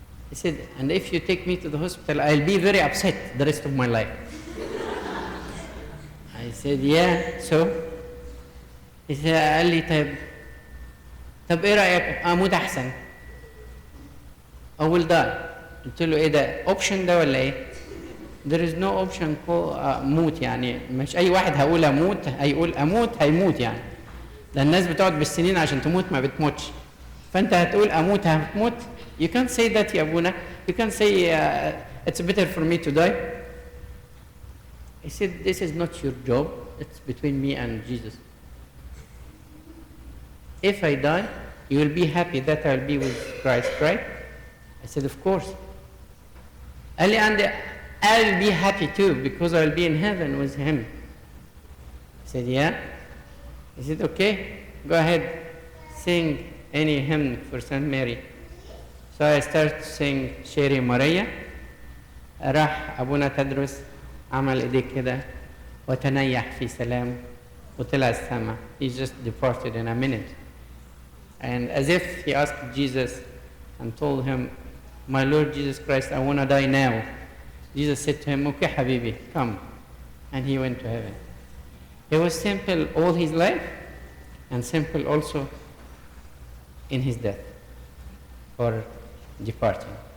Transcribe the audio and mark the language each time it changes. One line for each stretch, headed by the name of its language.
English: He said, and if you take me to the hospital, I'll be very upset the rest of my life. I said yeah, so he said,
Arabic: قال لي طب ايه رأيك اموت احسن؟
English: I will die.
Arabic: قلت له ايه ده؟ اوبشن ده ولا ايه؟
English: There is no option
Arabic: موت يعني مش اي واحد هقول اموت هيقول اموت هيموت يعني. ده الناس بتقعد بالسنين عشان تموت ما بتموتش. فانت هتقول اموت هتموت.
English: You can't say that يا ابونا. You can't say it's better for me to die. He said this is not your job. It's between me and Jesus. If I die, you will be happy that I'll be with Christ, right? I said, of course.
Arabic: قال لي
English: and I'll be happy too because I'll be in heaven with him. I said, yeah. He said, okay, go ahead, sing any hymn for Saint Mary. So I started to sing شيري ماريا.
Arabic: راح أبونا تدرس عمل إيديه كده وتنيح في سلام وطلع السما.
English: He just departed in a minute. And as if he asked Jesus and told him, my Lord Jesus Christ, I want to die now. Jesus said to him, okay, Habibi, come. And he went to heaven. He was simple all his life and simple also in his death or departing.